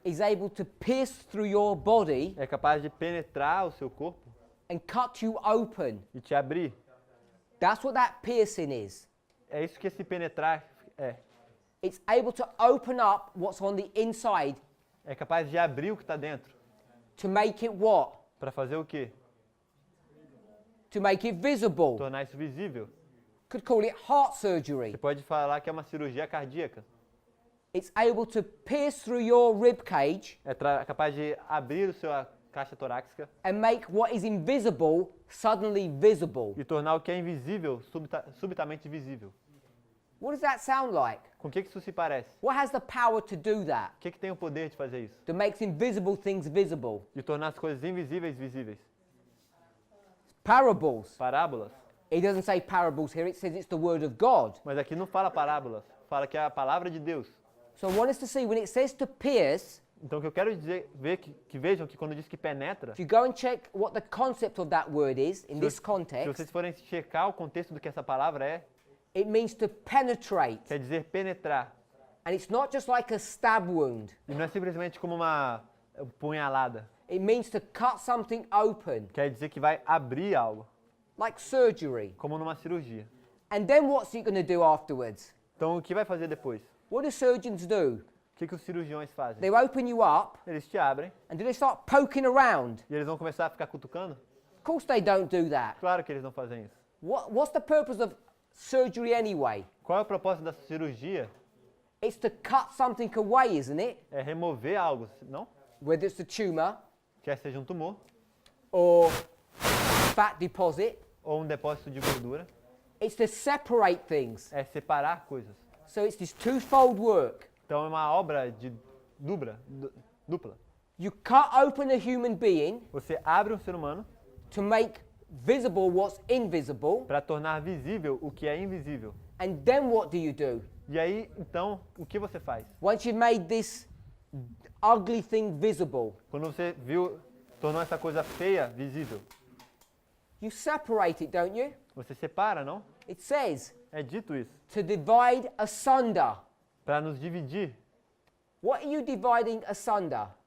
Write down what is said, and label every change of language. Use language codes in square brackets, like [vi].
[en] is able to pierce through your body [pt] é capaz de penetrar o seu corpo [en] and cut you open. [pt] e te abrir. [en] That's what that piercing is. [pt] É isso que esse penetrar é. [en] It's able to open up what's on the inside [pt] É capaz de abrir o que está dentro. [en] to make it what? [pt] Para fazer o quê? [en] To make it visible. [pt] Tornar isso visível. [en] Could call it heart surgery. [pt] Você pode falar que é uma cirurgia cardíaca. [en] It's able to pierce through your rib cage [pt] É capaz de abrir a sua caixa torácica [en] and make what is invisible suddenly visible. [pt] e tornar o que é invisível subitamente visível. [en] What does that sound like? [pt] Com o que isso se parece? [en] What has the power to do that? [pt] O que tem o poder de fazer isso? [en] That makes invisible things visible. [pt] De tornar as coisas invisíveis visíveis. [en] Parables. [pt] Parábolas. [en] It doesn't say parables here, it says it's the word of God. [pt] Mas aqui não fala parábolas. Fala que é a palavra de Deus. [en] So I want us to see when it says to pierce, [pt] Então o que eu quero dizer, que vejam que quando diz que penetra, [en] if you go and check what the concept of that word is in this [pt] se [en] context, [pt] vocês forem checar o contexto do que essa palavra é, [en] it means to penetrate. [pt] quer dizer penetrar. [en] And it's not just like a stab wound. [pt] E não é simplesmente como uma punhalada. [en] It means to cut something open, [pt] Quer dizer que vai abrir algo, [en] like surgery. [pt] como numa cirurgia. [en] And then what's it going to do afterwards? [pt] Então o que vai fazer depois? [en] What do surgeons do? [pt] O que os cirurgiões fazem? [en] They open you up, [pt] Eles te abrem [en] and do they start poking around? [pt] e eles vão começar a ficar cutucando? [en] Of course they don't do that. [pt] Claro que eles não fazem isso. [en] What's the purpose of surgery anyway? [pt] Qual é o propósito da cirurgia? [en] It's to cut something away, isn't it? [pt] É remover algo, não? [en] Whether it's a tumor [pt] Quer seja um tumor [en] or fat deposit, [pt] ou um depósito de gordura. [en] it's to separate things. [pt] É separar coisas. [en] So it's this twofold work. [pt] Então é uma obra de dupla. [en] You cut open a human being [pt] Você abre um ser humano [en] to make visible what's invisible, [pt] para tornar visível o que é invisível. [en] and then what do you do? [pt] E aí, então, o que você faz? [en] Once you've made this ugly thing visible, [pt] Quando você tornou essa coisa feia visível, [en] you separate it, don't you? [pt] você separa, não? [en] It says [pt] É dito isso. [en] to divide asunder. [pt] Para nos dividir. [en] What are you dividing asunder?